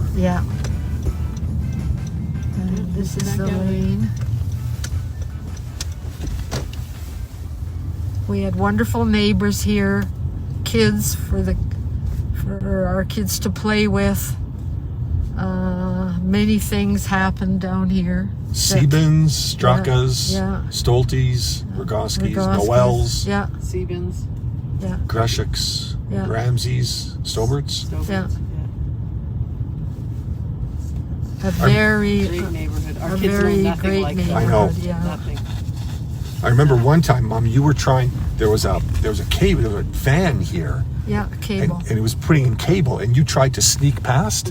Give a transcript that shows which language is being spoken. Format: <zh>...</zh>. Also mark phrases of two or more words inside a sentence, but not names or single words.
<en>yeah. And this is the lane. We had wonderful neighbors here, kids for our kids to play with. Many things happened down here. Sebens, Straka's, Yeah. Stolte's, Rogoski's, Rogoski's, Noel's, Yeah, Sebens. yeah, Greshik's, Yeah. Ramsey's, Stobert's. Stobins. Yeah. Yeah. a very, Great neighborhood. Our a kids know very nothing great like neighborhood. that. I know. Yeah. Nothing. I remember one time, Mom, you were trying. There was a cable, there was a van here, Yeah, and, cable. and it was putting in cable, and you tried to sneak past,</en>